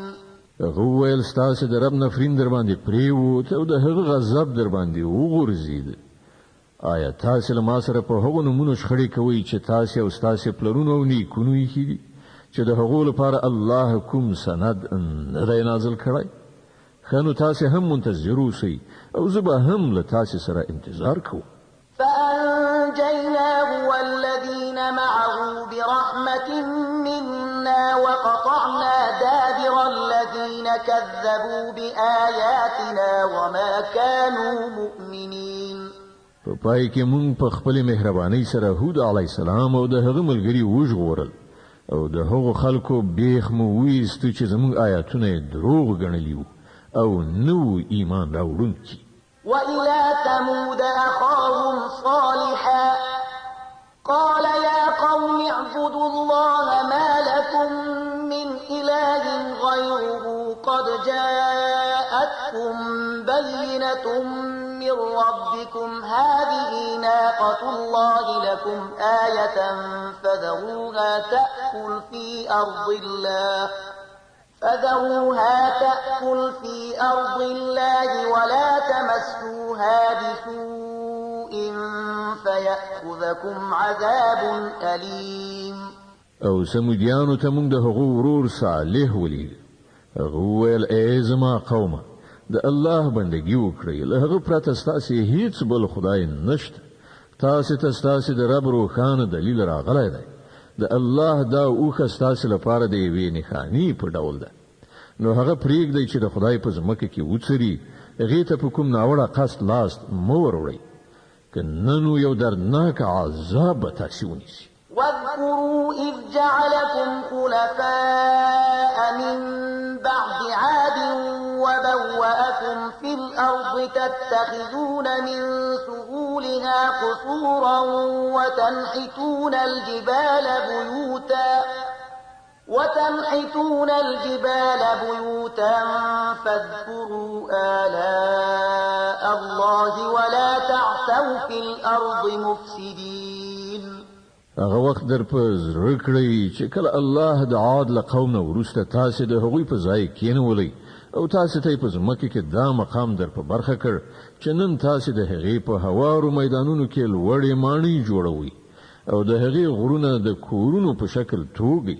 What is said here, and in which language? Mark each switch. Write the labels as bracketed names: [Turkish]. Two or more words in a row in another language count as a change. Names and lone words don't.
[Pashto] هغه وویل ستاسې د رب نفرین در باندې پرېوت او د هغه غضب در باندې وغورځېد آیا تاسې له ما سره په هغو نومونو شخړې کوئ چې تاسې او ستاسې پلرونو او نیکونو ایښي دي چې د هغو لپاره الله کوم سند نه دی نازل کړی ښه نو تاسې هم منتظر اوسئ او زه به هم له تاسې سره انتظار کوم [Arabic] فأنجيناه والذين معه برحمة منا وقطعنا دابر الذين كذبوا بآياتنا وما كانوا مؤمنين [Pashto] په پای کې مونږ په خپلې مهربانۍ سره هود [Arabic] علیه السلام [Pashto] او د هغه ملګري وژغورل او د هغو خلکو بیخ مو ویستو چې زموږ آیاتونه یې دروغ ګڼلي وو او نو ایمان راوړونکي [Arabic] وإلى ثمود أخاهم صالحا قال يا قوم اعبدوا الله ما لكم من إله غيره قد جاءتكم بينة بينة من ربكم هذه ناقة الله لكم آية فذروها تأكل في أرض الله ولا تمسوها بسوء فيأخذكم عذاب أليم. [Pashto] او سمودیانو ته موږ د هغو ورور صالح ولید. هغه وویل ای زما قومه د الله بندګي وکړئ، له هغه پرته ستاسې هیڅ بل خدای نشته. تاسې ته ستاسې د رب روښانه دلیل راغلی دی. د الله دا اوښه ستاسې لپاره د یوې نښانې په ډول ده. نو هغه پرېږدئ چې د خدای په ځمکه کې وڅري، هغې ته په کوم ناوړه قصد لاس مه وروړئ، که نه نو یو دردناک عذاب به تاسې ونیسي. [Arabic] واذكروا إذ جعلكم خلفاء من بعد عاد وبوأكم في الأرض تتخذون من سهولها قصورا وتنحتون الجبال بيوتا فاذكروا آلاء الله ولا تعثوا في الأرض مفسدين. [Pashto] هغه وخت در په زړه کړئ چې کله الله د عاد له قوم نه وروسته تاسې د هغوی په ځای کېنولئ او تاسې ته یې په ځمکه کې دا مقام در په برخه کړ چې نن تاسې د هغې په هوارو میدانونو کې لوړې ماڼۍ جوړوئ او د هغې غرونه د کورونو په شکل توږئ.